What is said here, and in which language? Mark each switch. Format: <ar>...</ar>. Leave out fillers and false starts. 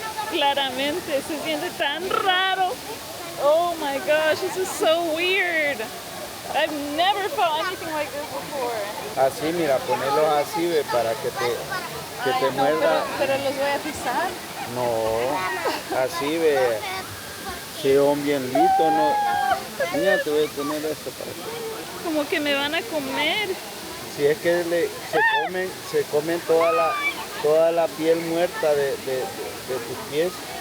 <es>Claramente, se siente tan raro.</es> <en>Oh my gosh, this is so weird. I've never felt anything like this before.</en> <es>Así, mira, ponerlos así, ve, para que te No, muerda. pero los voy a pisar. No, así, ve. Si un bien listo, no. Mira, te voy a tener esto para que... Como que me van a comer. Si es que se comen toda la piel muerta de tus pies.</es>